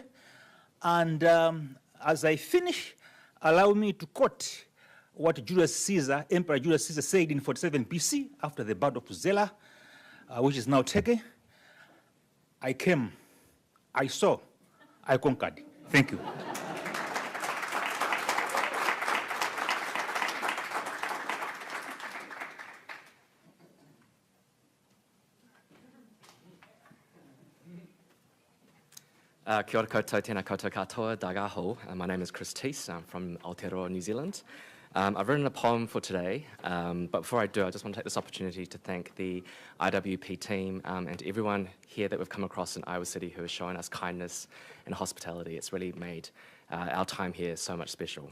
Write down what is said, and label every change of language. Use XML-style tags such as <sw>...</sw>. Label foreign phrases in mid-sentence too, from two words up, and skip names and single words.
<en>And as I finish, allow me to quote what Emperor Julius Caesar said in 47 BC, after the Battle of Zela, which is now Turkey. I came, I saw, I conquered. Thank you.</en> <mi>Kia ora koutou, tēnā koutou katoa, dagaho.</mi> <en>My name is Chris Teese. I'm from Aotearoa, New Zealand. I've written a poem for today, but before I do, I just want to take this opportunity to thank the IWP team and everyone here that we've come across in Iowa City who has shown us kindness and hospitality. It's really made our time here so much special.</en>